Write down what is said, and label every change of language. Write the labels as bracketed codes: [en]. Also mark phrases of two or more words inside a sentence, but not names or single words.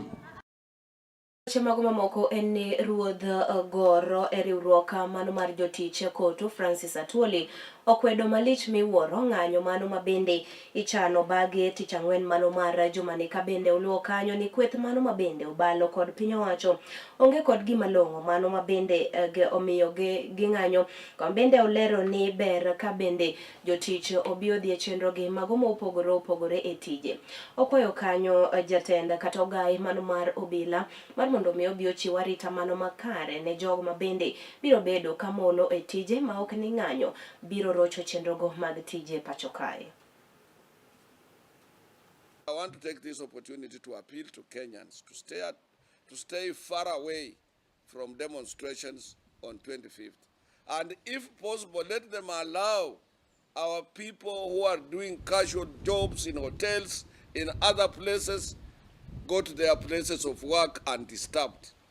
[luo] Chemagoma moko eni ruodh goro e riwruok mano mar jotich koto Francis Atwoli okwedo malich miwuoro ng'anyo mano mabende ichano bage tich ang'wen mano mar jumani ka bende oluwo kanyo ni kweth mano mabende obalo kod piny owacho onge kod gima long'o mano mabende omiyo ging'anyo ka bende olero ni ber ka bende jotich obiyo dhi e chenro gi mago mopogore opogore e tije. Okwayo kanyo jatend kata ogai mano mar obila mar mondo mi obiyo chiwo arita mano makare ne jogo mabende biro bedo kamolo e tije ma ok ni ng'anyo biro rocho chenrogo mag tije pacho kae. [en] I want to take this opportunity to appeal to Kenyans to stay far away from demonstrations on 25th. And if possible, let them allow our people who are doing casual jobs in hotels, in other places, go to their places of work undisturbed.